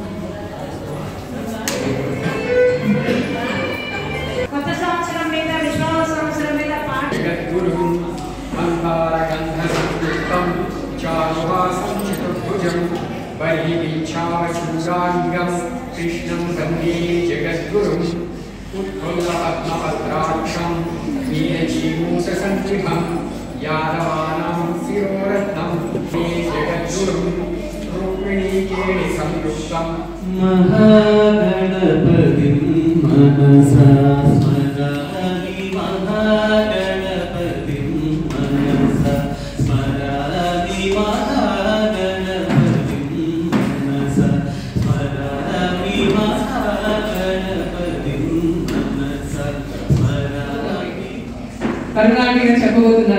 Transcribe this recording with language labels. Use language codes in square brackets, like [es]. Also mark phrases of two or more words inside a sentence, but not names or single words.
[te] కొత్త సంవత్సరం మీద విశ్వాస సంవత్సరం మీద [sa] కృష్ణం వందే జగద్గురుం उत्फुल्लपद्मपत्राक्षं नीलजीमूषसन्निभं यादवानां शिरोरत्नं मे जगद्गुरुं रुक्मिणीकेणि संयुक्तं महागणपतिं मनसा स्मरामि महागणपतिं मनसा स्मरामि महागणपतिं मनसा स्मरामि [te] కరుణాటి గారు చెప్పబోతున్నారు.